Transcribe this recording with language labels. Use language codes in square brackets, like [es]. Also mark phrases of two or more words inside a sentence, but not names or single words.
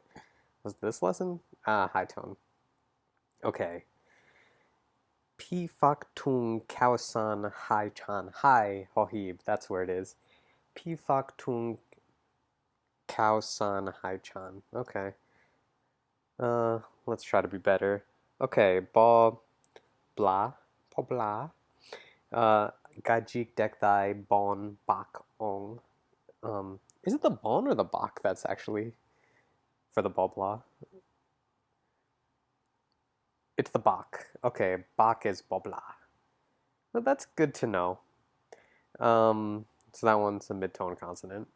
[en] Was this lesson? High tone. Okay. [th] ผี ฝาก ถุง ข้าว ให้ ฉัน. ห หีบ. [en] That's where it is. [th] ผี ฝาก ถุง ข้าว ให้ ฉัน. [en] Okay. Let's try to be better. Okay. [th] ป ปลา ป ปลา. ไก่จิก เด็ก ตาย บน ปาก โอ่ง. [en] Is it the bon or the bak that's actually for the bobla? It's the bak. Okay, bak is bobla. Well, that's good to know. So that one's a mid-tone consonant.